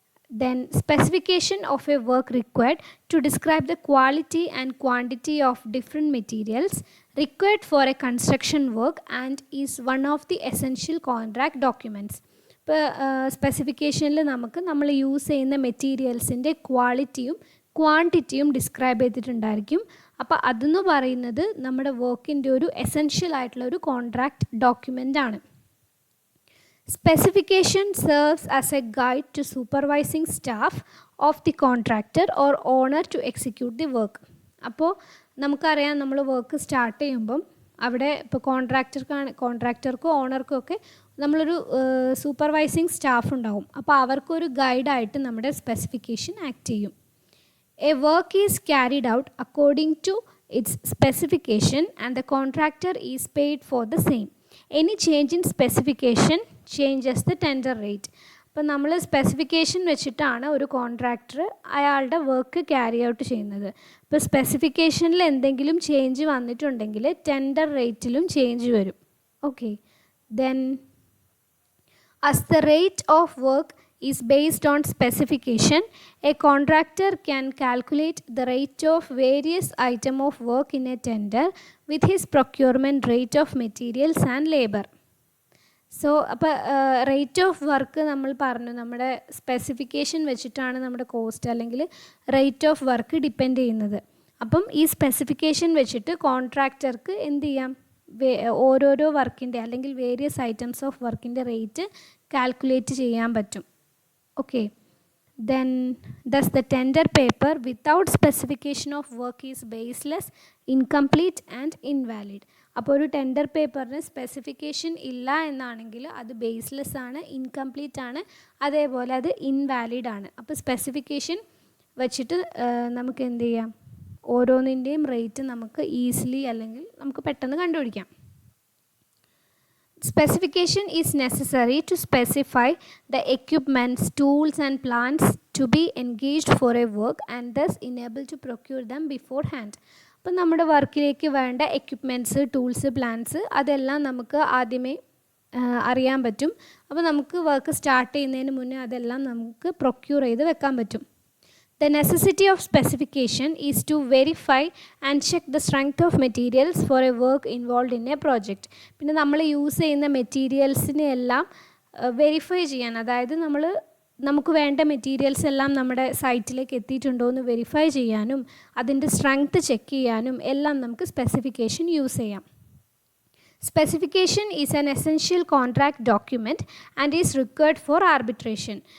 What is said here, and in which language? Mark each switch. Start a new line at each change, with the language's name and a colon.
English: Then specification of a work required to describe the quality and quantity of different materials required for a construction work and is one of the essential contract documents.
Malayalam: ഇപ്പോൾ സ്പെസിഫിക്കേഷനിൽ നമുക്ക് നമ്മൾ use ചെയ്യുന്ന മെറ്റീരിയൽസിൻ്റെ ക്വാളിറ്റിയും ക്വാണ്ടിറ്റിയും describe ചെയ്തിട്ടുണ്ടായിരിക്കും. അപ്പോൾ അതെന്ന് പറയുന്നത് നമ്മുടെ വർക്കിൻ്റെ ഒരു എസെൻഷ്യൽ ആയിട്ടുള്ള ഒരു കോൺട്രാക്റ്റ് ഡോക്യുമെൻ്റ് ആണ്.
English: Specification serves as a guide to supervising staff of the contractor or owner to execute the work.
Malayalam: അപ്പോൾ നമുക്കറിയാം നമ്മൾ വർക്ക് സ്റ്റാർട്ട് ചെയ്യുമ്പം അവിടെ ഇപ്പോൾ കോൺട്രാക്ടർക്കും ഓണർക്കും ഒക്കെ നമ്മളൊരു സൂപ്പർവൈസിങ് സ്റ്റാഫ് ഉണ്ടാവും. അപ്പോൾ അവർക്കൊരു ഗൈഡായിട്ട് നമ്മുടെ സ്പെസിഫിക്കേഷൻ ആക്ട് ചെയ്യും.
English: A work is carried out according to its specification and the contractor is paid for the same. Any change in specification changes the tender rate.
Malayalam: അപ്പോൾ നമ്മൾ സ്പെസിഫിക്കേഷൻ വെച്ചിട്ടാണ് ഒരു കോൺട്രാക്ടർ അയാളുടെ വർക്ക് ക്യാരി ഔട്ട് ചെയ്യുന്നത്. ഇപ്പോൾ സ്പെസിഫിക്കേഷനിൽ എന്തെങ്കിലും change വന്നിട്ടുണ്ടെങ്കിൽ tender റേറ്റിലും change വരും.
English: Okay, then as the rate of work is based on specification, a contractor can calculate the rate of various item of work in a tender with his procurement rate of materials and labor.
Malayalam: So അപ്പോൾ rate of work നമ്മൾ പറഞ്ഞു നമ്മുടെ specification വെച്ചിട്ടാണ് നമ്മുടെ cost അല്ലെങ്കിൽ rate of work depend ചെയ്യുന്നത്. അപ്പം ഈ സ്പെസിഫിക്കേഷൻ വെച്ചിട്ട് കോൺട്രാക്ടർക്ക് എന്ത് ചെയ്യാം, ഓരോരോ വർക്കിൻ്റെ അല്ലെങ്കിൽ വേരിയസ് ഐറ്റംസ് ഓഫ് വർക്കിൻ്റെ റേറ്റ് കാൽക്കുലേറ്റ് ചെയ്യാൻ പറ്റും.
English: Okay, then thus the tender paper without specification of work is baseless, incomplete and invalid.
Malayalam: അപ്പോൾ ഒരു ടെൻഡർ പേപ്പറിന് സ്പെസിഫിക്കേഷൻ ഇല്ല എന്നാണെങ്കിൽ അത് ബേസ്ലെസ് ആണ്, ഇൻകംപ്ലീറ്റ് ആണ്, അതേപോലെ അത് ഇൻവാലിഡ് ആണ്. അപ്പോൾ സ്പെസിഫിക്കേഷൻ വെച്ചിട്ട് നമുക്ക് എന്ത് ചെയ്യാം, ഓരോന്നിൻ്റെയും റേറ്റ് നമുക്ക് ഈസിലി അല്ലെങ്കിൽ നമുക്ക് പെട്ടെന്ന് കണ്ടുപിടിക്കാം.
English: Specification is necessary to specify the equipments, tools and plants to be engaged for a work and thus enable to procure them beforehand.
Malayalam: അപ്പോൾ നമ്മുടെ വർക്കിലേക്ക് വേണ്ട എക്യുപ്മെൻറ്റ്സ്, ടൂൾസ്, പ്ലാൻസ് അതെല്ലാം നമുക്ക് ആദ്യമേ അറിയാൻ പറ്റും. അപ്പോൾ നമുക്ക് വർക്ക് സ്റ്റാർട്ട് ചെയ്യുന്നതിന് മുന്നേ അതെല്ലാം നമുക്ക് പ്രൊക്യൂർ ചെയ്ത് വെക്കാൻ പറ്റും.
English: The necessity of specification is to verify and check the strength of materials for a work involved in a project.
Malayalam: പിന്നെ നമ്മൾ യൂസ് ചെയ്യുന്ന മെറ്റീരിയൽസിനെ എല്ലാം വെരിഫൈ ചെയ്യാൻ, അതായത് നമുക്ക് വേണ്ട മെറ്റീരിയൽസ് എല്ലാം നമ്മുടെ സൈറ്റിലേക്ക് എത്തിയിട്ടുണ്ടോ എന്ന് വെരിഫൈ ചെയ്യാനും അതിൻ്റെ സ്ട്രെങ്ത് ചെക്ക് ചെയ്യാനും എല്ലാം നമുക്ക് സ്പെസിഫിക്കേഷൻ യൂസ് ചെയ്യാം.
English: Specification is an essential contract document and is required for arbitration.